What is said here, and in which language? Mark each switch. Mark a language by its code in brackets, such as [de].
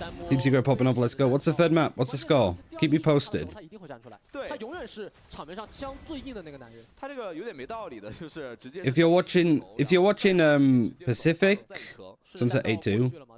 [en] Deep Secret popping off. Let's go. What's the third map? What's the score? Keep me posted. [zh] 他一定会站出来。对，他永远是场面上枪最硬的那个男人。他这个有点没道理的，就是直接。 [en] If you're watching Pacific, Sunset 82.